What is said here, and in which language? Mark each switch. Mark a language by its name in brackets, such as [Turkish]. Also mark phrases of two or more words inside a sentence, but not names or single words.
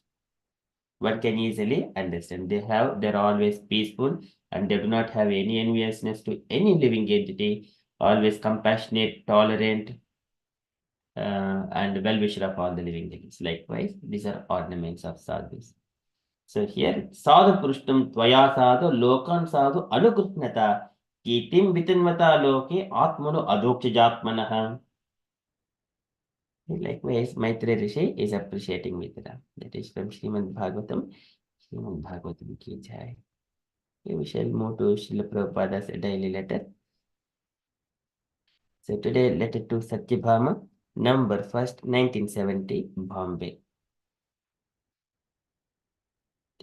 [English] One can easily understand. They're always peaceful and they do not have any enviousness to any living entity, always compassionate, tolerant, and well-wisher of all the living things. Likewise, these are ornaments of sadhus. So here, [Sanskrit] sadhu purushtam tvaya sadhu lokan sadhu anukritnata kitim vitanvata loke atmano adokshajatmanaha. [English] Likewise, Maitreya Rishi is appreciating Mitra. That is from Srimad Bhagavatam. Srimad Bhagavatam [Hindi] ki jai. [English] Okay, we shall move to Srila Prabhupada's daily letter. So today, letter to Satyabhama, November 1st, 1970, Bombay.